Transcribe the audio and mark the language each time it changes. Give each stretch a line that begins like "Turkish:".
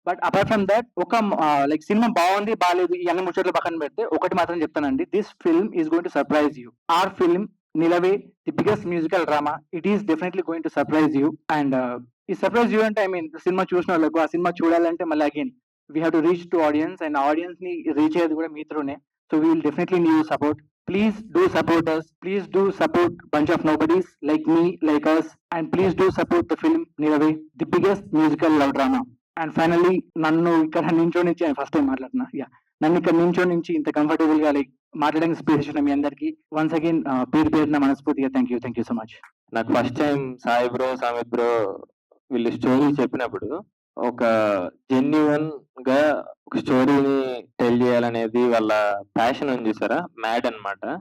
English: but apart from that
Telugu: ఒక like cinema బాగుంది బాగాలేదు ఈ అన్ని ముచ్చట్లు పక్కన పెడితే ఒకటి మాత్రం చెప్తానండి,
English: This film is going to surprise you. Our film Nilave the biggest musical drama, it is definitely going to surprise you. And ఈ surprise you అంటే I mean
Telugu: సినిమా చూసిన వాళ్ళకు ఆ సినిమా చూడాలంటే మళ్ళీ
English: again we have to reach to audience, and audience ని reach
Telugu: అయ్యేది కూడా మీతోనే.
English: So we will definitely need your support. Please do support us. Please do support Bunch of Nobodies like me, like us, and please do support the film Nilave, the biggest musical love drama. And finally,
Telugu: నన్ను ఇక్కడ నించోనించి first time మాట్లాడుతున్నా నన్ను ఇక్కడ నించోనించి ఇంత comfortable గా like మాట్లాడడానికి space ఇచ్చిన మీ అందరికి వన్స్ అగైన్ పేరున మనస్ఫూర్తిగా
English: Thank you so much.
Telugu: నాకు first time Sai bro, Samit bro వీళ్ళు స్టోరీ చెప్పినప్పుడు ఒక జెన్యున్ గా ఒక స్టోరీని టెల్ చేయాలనేది వాళ్ళ ప్యాషన్ ఉంది చూసారా, మ్యాడ్ అన్నమాట.